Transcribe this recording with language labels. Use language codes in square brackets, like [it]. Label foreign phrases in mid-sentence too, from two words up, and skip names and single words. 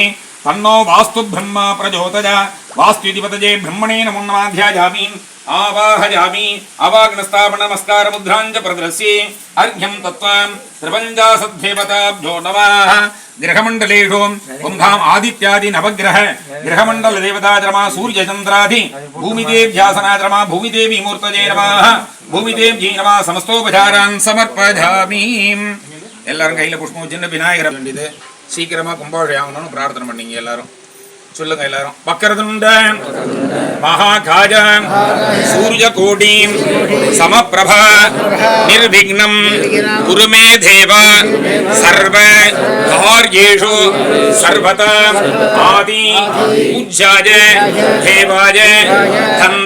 [sa] तन्नो वास्तु ब्रह्म प्रचोदयात् वास्तुधिपतये ब्रह्मणे नमो नमः ध्यायामि आवाहयामि अवाग्नस्थापन नमस्कार मुद्रां च प्रदर्श्ये अर्घ्यं दत्त्वा त्रिपञ्चाशद्देवताभ्यो नमः ग्रहमण्डलेषु पुंखाम् आदित्यादि नवग्रह ग्रहमण्डल देवताधर्मा सूर्यचन्द्रादि भूमिदेव्यासनाधर्मा भूमिदेवी मूर्तये नमः भूमिदेव्यै नमः समस्तोपचारान् समर्पयामि [ta] எல்லாரும் கையில் புஷ்பம் வச்சுன்னு விநாயகரை வேண்டியது சீக்கிரமாக கும்பாபிஷேகம் ஆகணும்னு பிரார்த்தனை பண்ணீங்க எல்லாரும். சொல்லுங்க எல்லாரும். [sa] वक्रतुण्ड महाकाय सूर्य कोटि समप्रभ निर्विघ्नं कुरुमे देव सर्व कार्येषु सर्वदा आदि पूज्याय देवाय दन्त